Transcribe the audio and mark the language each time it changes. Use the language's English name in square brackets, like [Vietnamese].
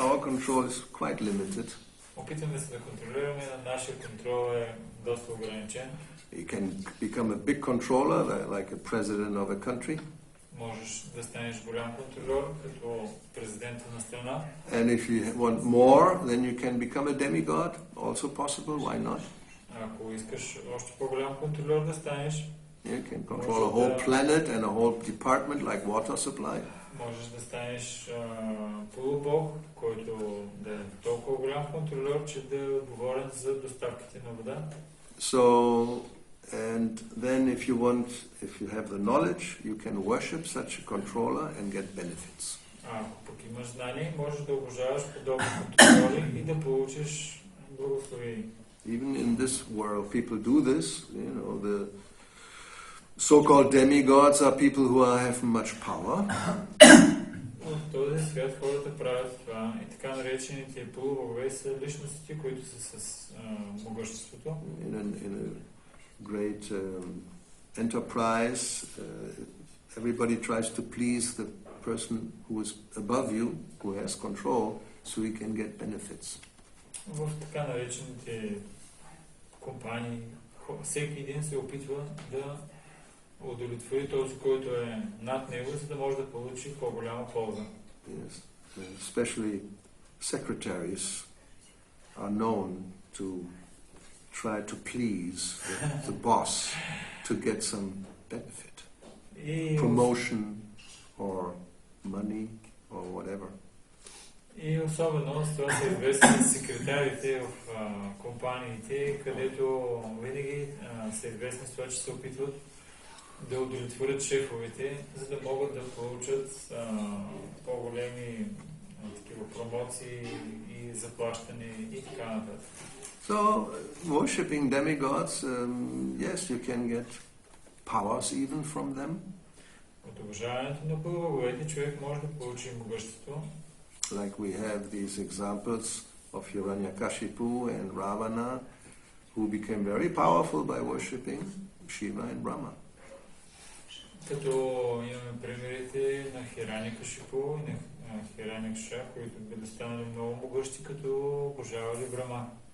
[English] Our control is quite limited. [Bulgarian] Опитваме се да контролираме, но нашия контрол е доста ограничен. [English] You can become a big controller, like a president of a country. [Bulgarian] Можеш да станеш голям контролер, като президента на страна. [English] And if you want more, then you can become a demigod, also possible, why not? [Bulgarian] Ако искаш още по-голям контролер да станеш, [English] You can control a whole planet and a whole department like water supply. [Bulgarian] Можеш да станеш полубог, който да е толкова голям контролер, че да е отговорен за доставките на вода. [English] So, and then if you have the knowledge, you can worship such a controller and get benefits. [Bulgarian] Ако пък имаш знание, можеш да обожаваш подобни контролери и да получиш благословение. [English] Even in this world, people do this. You know, the so-called demigods are people who have much power. [Bulgarian] В този свят хората правят това и така наречените полубогове са личностите, които са с могъществото. [English] In a great enterprise, everybody tries to please the person who is above you, who has control, so he can get benefits. [Bulgarian] В така наречените компании, всеки един се опитва да удовлетвори този, който е над него, за да може да получи по-голяма полза. [English] Yes. Especially secretaries are known to try to please the boss to get some benefit, promotion or money or whatever. [Bulgarian] И особено с това са известни секретарите в компаниите, където винаги са известни с това, че се опитват да удовлетворят шефовете, за да могат да получат по-големи такива промоции и заплащане и така нататък. [English] So, worshipping demigods, yes, you can get powers even from them. [Bulgarian] От уважаването на полубоговете човек може да получи могъщество. [English] Like we have these examples of Hiranyakashipu and Ravana, who became very powerful by worshipping Shiva and Brahma. [Bulgarian] Като имаме примерите на Хиранякашипу и на Хиранякша, които били станали много могъщи, като обожавали Брахма.